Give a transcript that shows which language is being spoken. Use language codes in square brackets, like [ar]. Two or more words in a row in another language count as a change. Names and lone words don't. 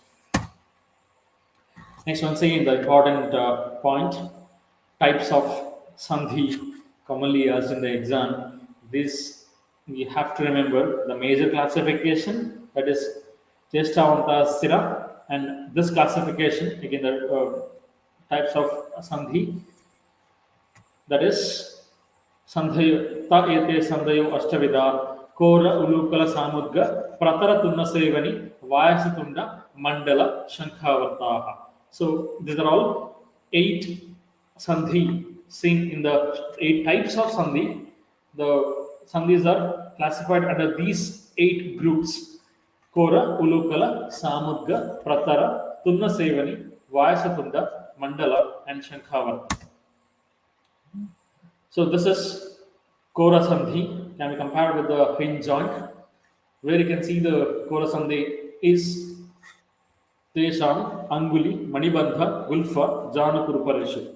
[en] Next one, saying the important point, types of sandhi commonly asked in the exam. This we have to remember the major classification, that is [sa] चेष्टावन्त स्थिर, [en] and this classification again the types of sandhi, that is [sa] सन्धयः तु एते सन्धयः अष्टविध कोर उलूखल सामुद्ग प्रतर तुन्न सेवनी वायसतुण्ड मण्डल शङ्खावर्ताः. [en] So these are all eight sandhi seen in the eight types of sandhi. The sandhis are classified under these eight groups: [sa] कोर उलूखल सामुद्ग प्रतर तुन्न सेवनी वायसतुण्ड मण्डल and shankhavarta. [en] So this is Kora Sandhi, can be compared with the hinge joint, where you can see the Kora Sandhi is [sa] तेषाम् अङ्गुलि मणिबन्ध गुल्फ जानु कूर्परेषु.